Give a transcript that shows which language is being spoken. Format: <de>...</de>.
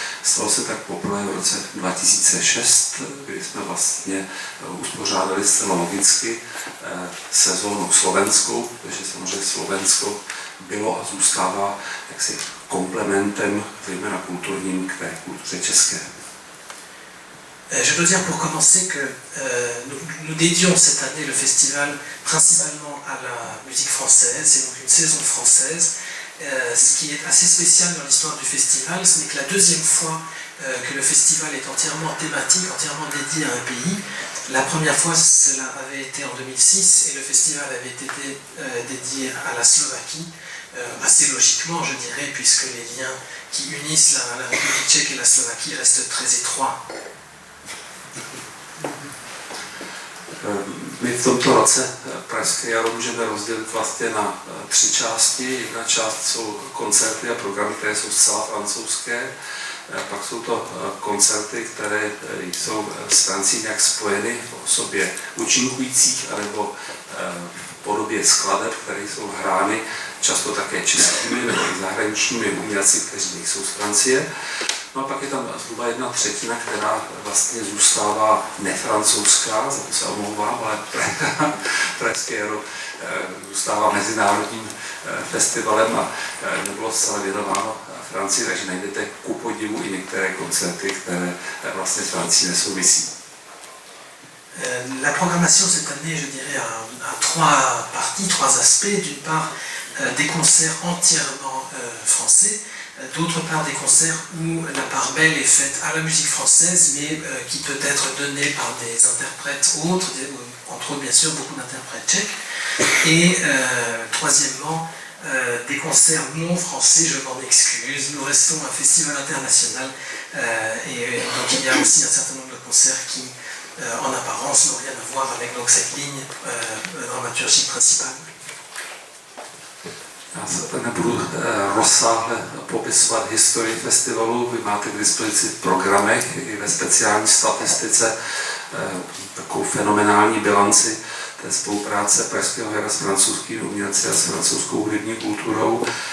<cs>Stalo se tak poprvé v roce 2006, kdy jsme vlastně uspořádali zcela logicky sezónu slovenskou, protože samozřejmě Slovensko bylo a zůstává jaksi komplementem, zejména kulturním, k té kultuře české.</cs> <fr>Je dois dire pour commencer que nous dédions cette année le festival principalement à la musique française, c'est donc une saison française. Ce qui est assez spécial dans l'histoire du festival, ce n'est que la deuxième fois que le festival est entièrement thématique, entièrement dédié à un pays. La première fois, cela avait été en 2006 et le festival avait été dédié à la Slovaquie, assez logiquement je dirais, puisque les liens qui unissent la République tchèque et la Slovaquie restent très étroits.</fr> <cs>My v tomto roce Pražské jaro můžeme rozdělit vlastně na tři části. Jedna část jsou koncerty a programy, které jsou zcela francouzské. Pak jsou to koncerty, které jsou s Francií nějak spojeny v osobě účinkujících anebo v podobě skladeb, které jsou hrány často také českými nebo i zahraničními umělci, kteří nejsou z Francie. No a pak je tam zhruba 1/3, která vlastně zůstává nefrancouzská, za to se omlouvám, ale Pražské jaro zůstává mezinárodním festivalem a nebylo zcela věnováno Francii, takže najdete ku podivu i některé koncerty, které vlastně s Francií nesouvisí.</cs> <fr>La programmation cette année, je dirais, a trois parties, trois aspects. D'une part, des concerts entièrement français, d'autre part des concerts où la part belle est faite à la musique française, mais qui peut être donnée par des interprètes autres, entre autres bien sûr beaucoup d'interprètes tchèques. Et troisièmement, des concerts non français, je m'en excuse, nous restons un festival international, et donc il y a aussi un certain nombre de concerts qui, en apparence, n'ont rien à voir avec donc, cette ligne dramaturgique principale.</fr> <cs>Já se nebudu rozsáhle popisovat historii festivalu, vy máte k dispozici v programech i ve speciální statistice takovou fenomenální bilanci té spolupráce Pražského jara s francouzskými umělci a s francouzskou hudební kulturou.</cs>